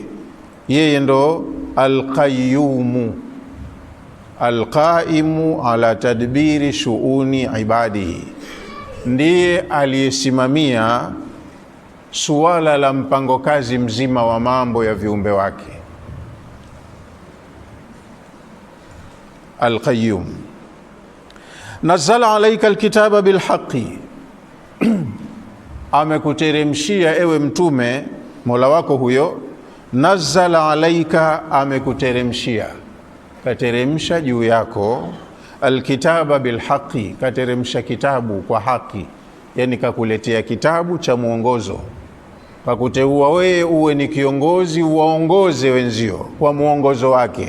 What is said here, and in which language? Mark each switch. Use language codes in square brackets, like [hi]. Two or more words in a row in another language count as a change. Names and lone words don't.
[sw] Yeye ndo Al-Qayyumu, [ar] القائم على تدبير شؤون عباده, [sw] ndiye aliyesimamia suala la mpango kazi mzima wa mambo ya viumbe wake. Al-Qayyum. [ar] نزل عليك الكتاب بالحق, [sw] amekuteremshia ewe mtume, Mola wako huyo. [ar] نزل عليك, [sw] amekuteremshia, kateremsha juu yako. [ar] الكتاب بالحق, [sw] kateremsha kitabu kwa haki, yani kakuletea kitabu cha mwongozo, kakuteua wewe uwe ni kiongozi, uwaongoze wenzio kwa mwongozo wake.